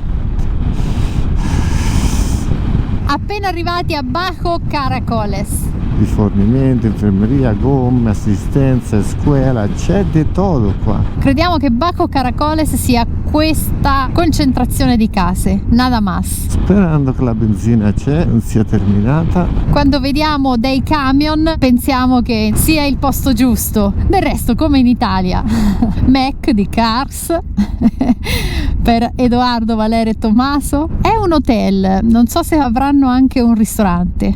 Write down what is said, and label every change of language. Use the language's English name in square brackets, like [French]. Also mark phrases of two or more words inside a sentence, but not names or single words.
[Italian] Appena arrivati a Bajo Caracoles. Rifornimento, infermeria, gomme, assistenza, scuola, c'è di tutto qua. Crediamo che Bajo Caracoles sia questa concentrazione di case, [Spanish] nada más. [Italian] Sperando che la benzina c'è, non sia terminata. Quando vediamo dei camion pensiamo che sia il posto giusto. Del resto, come in Italia, Mac di Cars per Edoardo, Valerio e Tommaso. È un hotel, non so se avranno anche un ristorante.